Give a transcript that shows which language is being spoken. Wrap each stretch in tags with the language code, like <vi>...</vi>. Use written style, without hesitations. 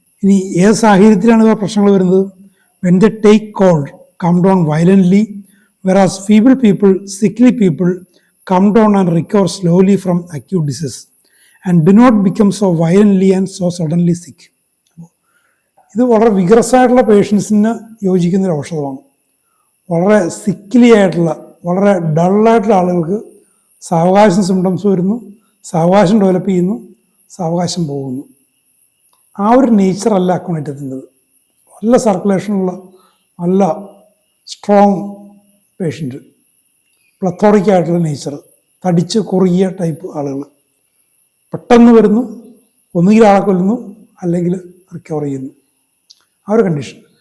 <ml>ഇനി ഏത് സാഹചര്യത്തിലാണ് ഇവ പ്രശ്നങ്ങൾ വരുന്നത്?</ml> <en>when they take cold, come down violently, whereas feeble people, sickly people come down and recover slowly from acute disease and do not become so violently and so suddenly sick.</en> <ml>ഇത് വളരെ vigorous ആയിട്ടുള്ള പേഷ്യൻസിന് യോജിക്കുന്ന ഒരു ഔഷധമാണ്. വളരെ സിക്കിലി ആയിട്ടുള്ള, വളരെ ഡള്ളായിട്ടുള്ള ആളുകൾക്ക് സാവകാശം സിംറ്റംസ് വരുന്നു, സാവകാശം ഡെവലപ്പ് ചെയ്യുന്നു, സാവകാശം പോകുന്നു. ആ ഒരു നേച്ചറല്ല അക്കോണൈറ്റത്തിൻ്റെത്. നല്ല സർക്കുലേഷനുള്ള, നല്ല സ്ട്രോങ് പേഷ്യൻ്റ്, പ്ലത്തോറിക് ആയിട്ടുള്ള നേച്ചർ, തടിച്ച് കുറുകിയ ടൈപ്പ് ആളുകൾ പെട്ടെന്ന് വരുന്നു, ഒന്നുകിൽ ആളെ കൊല്ലുന്നു, അല്ലെങ്കിൽ റിക്കവർ ചെയ്യുന്നു. ആ ഒരു കണ്ടീഷൻ.</ml>